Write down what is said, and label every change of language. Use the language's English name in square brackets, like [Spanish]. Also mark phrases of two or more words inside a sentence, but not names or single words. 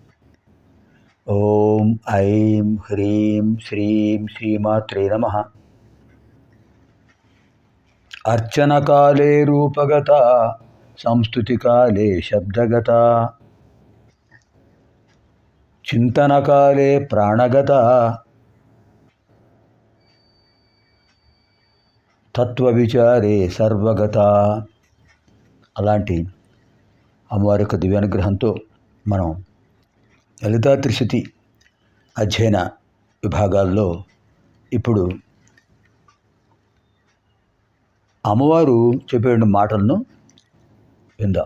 [Sanskrit] ॐ ऐं ह्रीं श्रीं श्रीमात्रे नमः। अर्चनकाले रूपगता संस्तुतिकाले शब्दगता चिन्तनकाले प्राणगता తత్వవిచారే సర్వగత. [Telugu] అలాంటి అమ్మవారి యొక్క దివ్యానుగ్రహంతో మనం లలితా త్రిశతి అధ్యయన విభాగాల్లో ఇప్పుడు అమ్మవారు చెప్పే మాటలను విందాం.